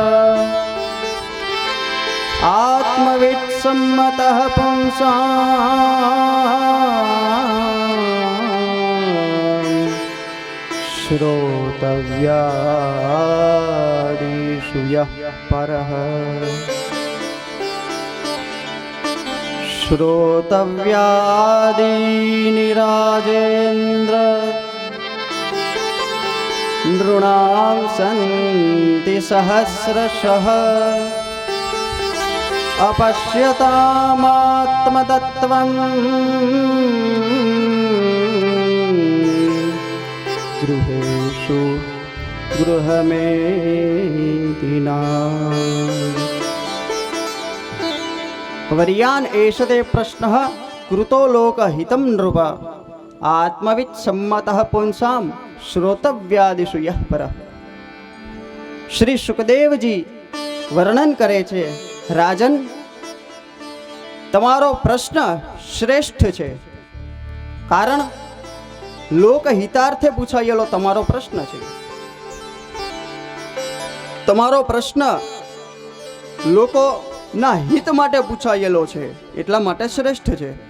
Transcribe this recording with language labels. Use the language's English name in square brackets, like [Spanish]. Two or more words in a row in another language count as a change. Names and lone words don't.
[Sanskrit] આત્મવિદ સંમતઃ પુંસાં શ્રોતવ્યાદિષુ યઃ પરઃ શ્રોતવ્યાદીનિ રાજેન્દ્ર નૃણાં સન્તિ સહસ્રશઃ अपश्यतामात्मतत्त्वं गृहेषु गृहमेदिना वर्यान् एषते प्रश्नः कृतो लोकहितं नृप आत्मवित् सम्मतः पुंसां श्रोतव्यादिषु यः परः। [Gujarati] શ્રી સુખદેવજી વર્ણન કરે છે, રાજન, તમારો પ્રશ્ન શ્રેષ્ઠ છે, કારણ લોકહિતાર્થે પૂછાયેલો તમારો પ્રશ્ન છે. તમારો પ્રશ્ન લોકોના હિત માટે પૂછાયેલો છે, એટલા માટે શ્રેષ્ઠ છે.